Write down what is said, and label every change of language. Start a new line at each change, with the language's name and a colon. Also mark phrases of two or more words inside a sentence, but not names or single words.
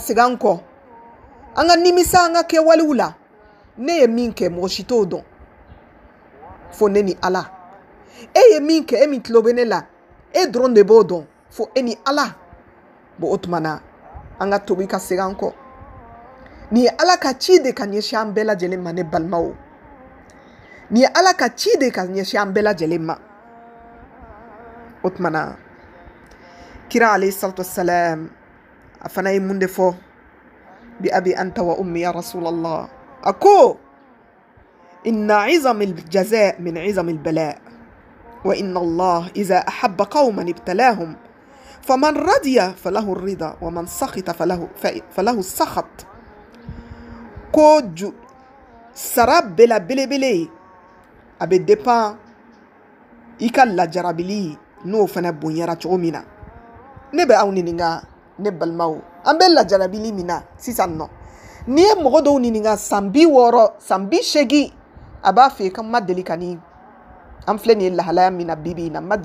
Bambara: segin an kɔ an ka nimisa an ka kɛwalew la ne ye min kɛ mɔgɔ si t'o dɔn fo ne ni ala e ye min kɛ e min tulo bɛ ne la e dɔrɔn de b'o dɔn fo e ni ala bon o tuma na an ka tuubi ka segin an kɔ nin ye ala ka ci de ka ɲɛsin an bɛɛ lajɛlen ma ne balimaw nin ye ala ka ci de ka ɲɛsin an bɛɛ lajɛlen ma o tuma na kira
Arabic: عليه الصلاة والسلام
Bambara: a fana ye mun de fɔ bi
Arabic: بأبي أنت وأمي يا رسول الله
Bambara: a ko
Arabic: إن عظم الجزاء من عظم البلاء وإن الله إذا أحب قوما ابتلاهم فمن رضي فله الرضا ومن سخط فله السخط
Bambara: ko sara bela belebele a bɛ dépend i ka lajarabili n'o fana bonyara cogo min na ne bɛ aw ɲininka ne balimaw an bɛ lajarabili min na sisan nɔ n'i ye mɔgɔ dɔw ɲininka san 60 san 80 a b'a fɛ ka ma deli ka ni an filɛ nin ye lahalaya min na bibi in na ma